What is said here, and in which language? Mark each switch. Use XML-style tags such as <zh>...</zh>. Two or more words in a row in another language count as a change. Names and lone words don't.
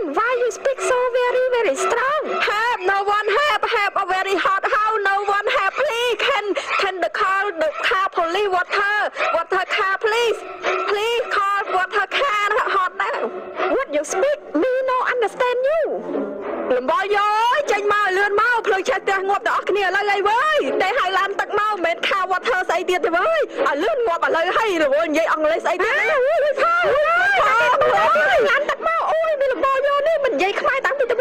<en>Why you speak so very strong? Help! No one help! Help! A very hot! How? No one help! Please! Can the car police? Water car please! Please call water car hot now! What you speak? Me no understand you.</en> <km>លំបយោចេញមកលឿនមកភ្លើងឆេះផ្ទះងាប់ទាំងអស់គ្នាឥឡូវអីវើយតែហៅឡានទឹកមកមិនមែនខាវ៉ាត់ធ្វើស្អីទៀតទេវើយឲ្យលឿនងាប់ឥឡូវហើយរវល់និយាយអង់គ្លេសស្អីទៀតឡានទឹកមកអូយមានលំបយោនេះមិននិយាយខ្មែរតាំង</km>